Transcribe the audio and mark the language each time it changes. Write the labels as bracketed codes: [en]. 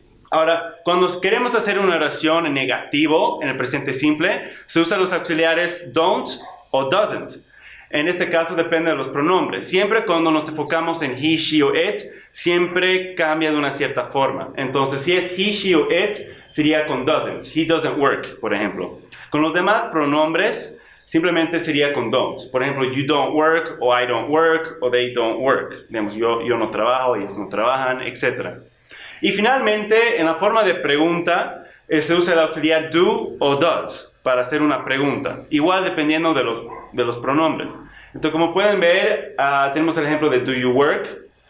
[es] Ahora, cuando queremos hacer una oración en negativo, en el presente simple, se usan los auxiliares don't o doesn't. En este caso depende de los pronombres. Siempre cuando nos enfocamos en he, she o it, siempre cambia de una cierta forma. Entonces, si es he, she o it, sería con doesn't. [en] He doesn't work, [es] por ejemplo. Con los demás pronombres, simplemente sería con don't. Por ejemplo, [en] you don't work, o I don't work, o they don't work. [es] Digamos, yo no trabajo, ellos no trabajan, etc. Y finalmente, en la forma de pregunta, se usa el auxiliar do o does para hacer una pregunta, igual dependiendo de los pronombres. Entonces, como pueden ver, tenemos el ejemplo de [en] do you work.